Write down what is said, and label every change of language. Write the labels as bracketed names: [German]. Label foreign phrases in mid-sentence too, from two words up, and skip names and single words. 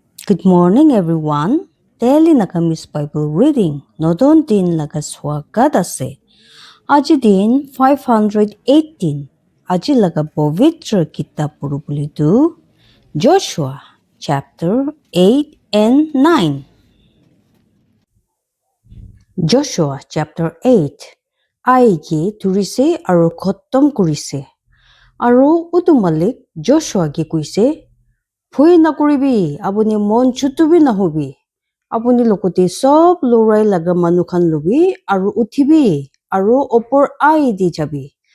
[English] Good morning, everyone. Daily Nakamis Bible reading. [Naga Pidgin] Nodon din lagaswagat ase. Aji din 518. Aji laga povitra kitab purupulidu. [English] Joshua chapter 8 and 9. Joshua chapter 8. [Naga Pidgin] Aigi turise aru khottom kurise. Aru utumalik Joshua ki kuise. Phui nakuribi abuni mon chutubi nahubi. Apuni lokote sob lorai laga manukhan lubi aru uthibi aru opor ai di jabi.